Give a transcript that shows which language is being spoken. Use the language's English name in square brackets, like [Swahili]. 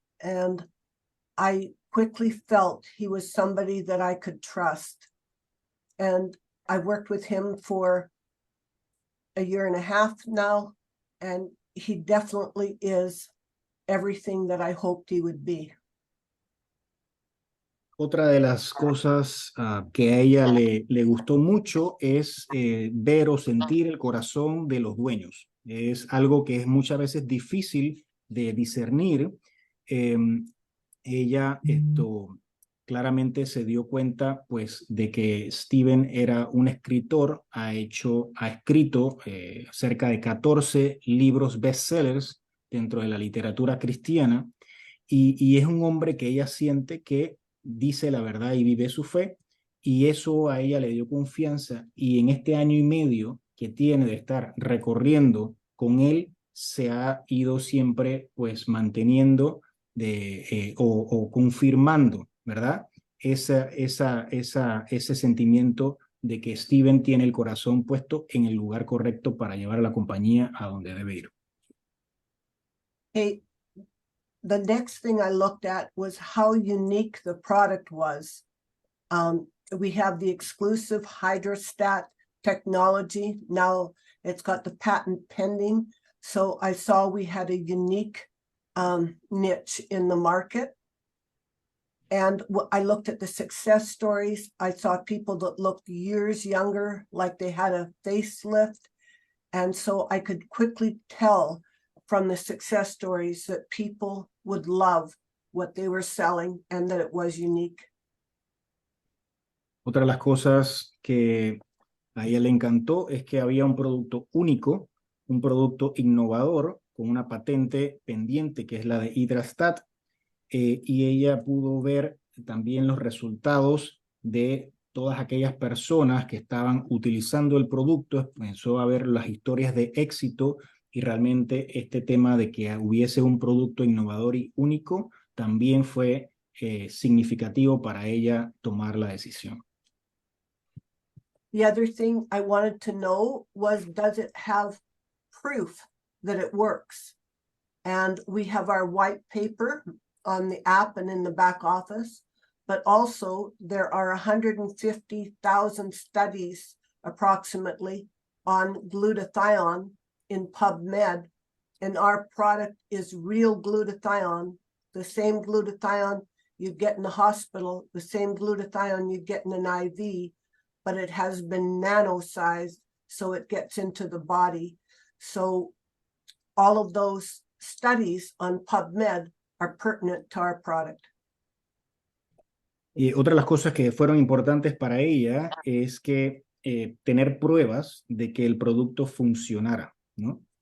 [English] And I quickly felt he was somebody that I could trust. And I worked with him for a year and a half now, and he definitely is everything that I hoped he would be. [Spanish] Otra de las cosas que a ella le gustó mucho es ver o sentir el corazón de los dueños. Es algo que es muchas veces difícil de discernir. Ella claramente se dio cuenta pues de que Steven era un escritor, ha escrito cerca de 14 libros bestsellers dentro de la literatura cristiana, y es un hombre que ella siente que dice la verdad y vive su fe, y eso a ella le dio confianza, y en este año y medio que tiene de estar recorriendo con él, se ha ido siempre pues manteniendo o confirmando, ¿verdad? Ese sentimiento de que Steven tiene el corazón puesto en el lugar correcto para llevar a la compañía a donde debe ir. [English] Hey, the next thing I looked at was how unique the product was. We have the exclusive hydrostat technology. Now it's got the patent pending. So I saw we had a unique niche in the market. And I looked at the success stories. I saw people that looked years younger, like they had a facelift. And so I could quickly tell from the success stories that people would love what they were selling and that it was unique. [Spanish] Otra de las cosas que a ella le encantó es que había un producto único, un producto innovador con una patente pendiente que es la de Hydrastat, y ella pudo ver también los resultados de todas aquellas personas que estaban utilizando el producto. Comenzó a ver las historias de éxito, y realmente este tema de que hubiese un producto innovador y único también fue significativo para ella tomar la decisión. [English] The other thing I wanted to know was, does it have proof that it works? And we have our white paper on the app and in the back office, but also there are 150,000 studies approximately on glutathione in PubMed, and our product is real glutathione, the same glutathione you get in the hospital, the same glutathione you get in an IV, but it has been nano-sized so it gets into the body. So all of those studies on PubMed are pertinent to our product. [Spanish] Y otra de las cosas que fueron importantes para ella es que tener pruebas de que el producto funcionara, ¿no?